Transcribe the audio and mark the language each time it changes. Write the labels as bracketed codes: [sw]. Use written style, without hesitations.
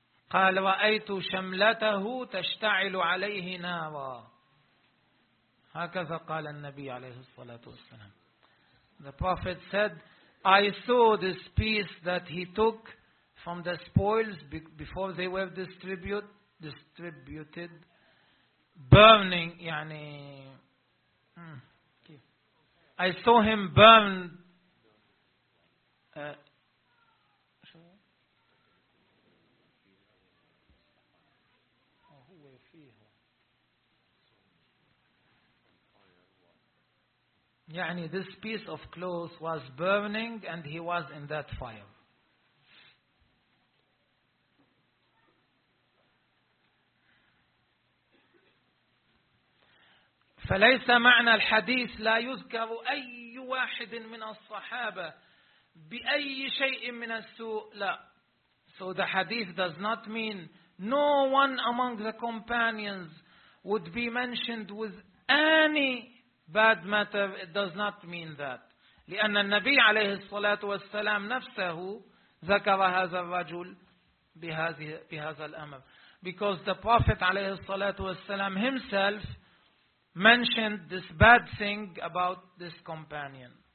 [ar] قال رأيت شملته تشتعل عليه نارا، هكذا قال النبي عليه الصلاة والسلام. [en] The Prophet said, I saw this piece that he took from the spoils before they were distributed burning. يعني I saw him burn يعني this piece of cloth was burning and he was in that fire. [ar] فليس معنى الحديث لا يذكر أي واحد من الصحابة بأي شيء من السوء، لا. [en] So the hadith does not mean no one among the companions would be mentioned with any bad matter. It does not mean that. [ar] لأن النبي عليه الصلاة والسلام نفسه ذكر هذا الرجل بهذا الأمر. [en] Because the Prophet [ar] عليه الصلاة والسلام [en] himself mentioned this bad thing about this companion.